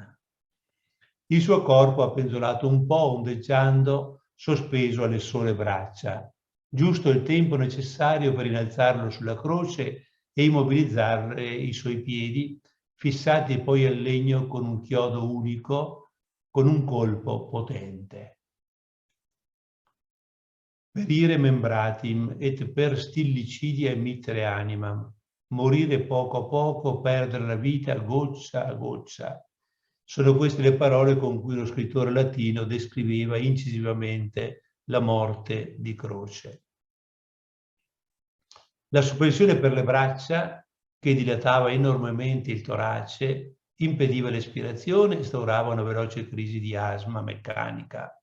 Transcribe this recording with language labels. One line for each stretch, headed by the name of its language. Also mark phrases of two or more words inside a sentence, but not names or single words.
Italian: Il suo corpo ha pendolato un po', ondeggiando, sospeso alle sole braccia, giusto il tempo necessario per innalzarlo sulla croce e immobilizzare i suoi piedi, fissati poi al legno con un chiodo unico, con un colpo potente.
Latin: Perire membratim et per stillicidia emittere animam,
Italian: morire poco a poco, perdere la vita goccia a goccia. Sono queste le parole con cui lo scrittore latino descriveva incisivamente la morte di croce. La sospensione per le braccia, che dilatava enormemente il torace, impediva l'espirazione e instaurava una veloce crisi di asma meccanica.